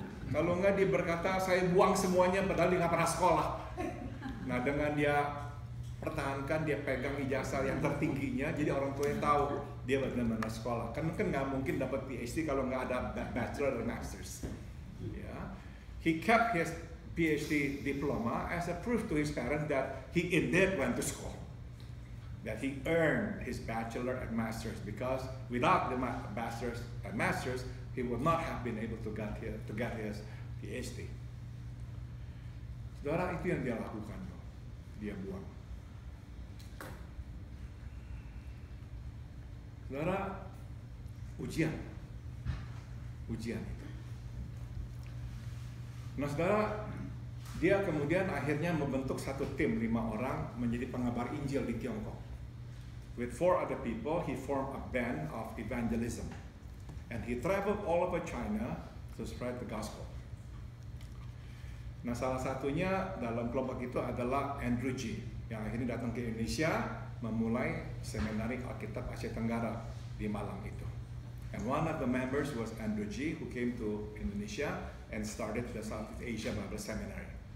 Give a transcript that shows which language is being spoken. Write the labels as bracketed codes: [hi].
[id] Kalau enggak dia berkata, saya buang semuanya padahal dia nggak pernah sekolah. Nah, dengan dia pertahankan, dia pegang ijazah yang tertingginya, jadi orang tuanya tahu dia benar-benar sekolah. Kan nggak mungkin dapat PhD kalau nggak ada bachelor dan masters. Yeah. [en] He kept his PhD diploma as a proof to his parents that he indeed went to school, that he earned his bachelor and masters, because without the bachelors and masters, he would not have been able to get his PhD. [id] Saudara, itu yang dia lakukan, dia buang. Saudara, ujian itu. Nah, saudara, dia kemudian akhirnya membentuk satu tim 5 orang menjadi pengabar Injil di Tiongkok. [en] With 4 other people, he formed a band of evangelism, and he traveled all over China to spread the gospel. [id] Nah, salah satunya dalam kelompok itu adalah Andrew G, yang akhirnya datang ke Indonesia, memulai seminari Alkitab Asia Tenggara di Malang itu. [en] And one of the members was Andrew G, who came to Indonesia and started the Southeast Asia Bible Seminary.